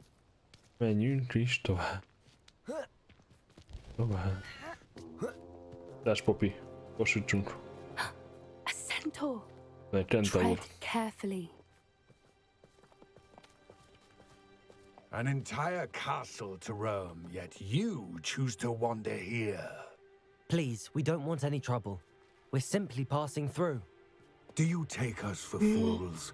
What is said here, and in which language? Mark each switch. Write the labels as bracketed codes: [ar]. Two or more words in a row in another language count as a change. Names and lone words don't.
[hu] Menjünk is tovább. Tovább. Dash Poppy. Gyorsítsunk. [en] A centaur. [hu] Egy kentaur. [en] Tread carefully. An entire castle to roam, yet you choose to wander here. Please, we don't want any trouble. We're simply passing through. Do you take us for fools?